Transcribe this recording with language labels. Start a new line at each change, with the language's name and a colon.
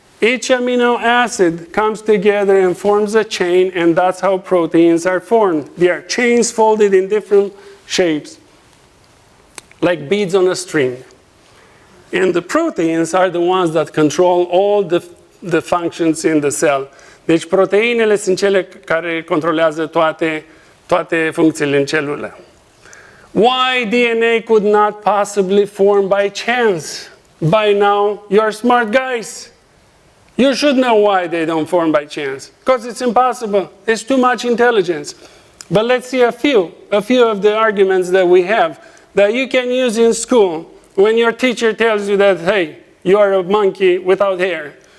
English: Each amino acid comes together and forms a chain, and that's how proteins are formed. They are chains folded in different shapes, like beads on a string. And the proteins are the ones that control all the functions in the cell.
Romanian: Deci proteinele sunt cele care controlează toate funcțiile în celulă.
English: Why DNA could not possibly form by chance? By now, you're smart guys. You should know why they don't form by chance. Because it's impossible. It's too much intelligence. But let's see a few of the arguments that we have that you can use in school when your teacher tells you that, hey, you are a monkey without hair.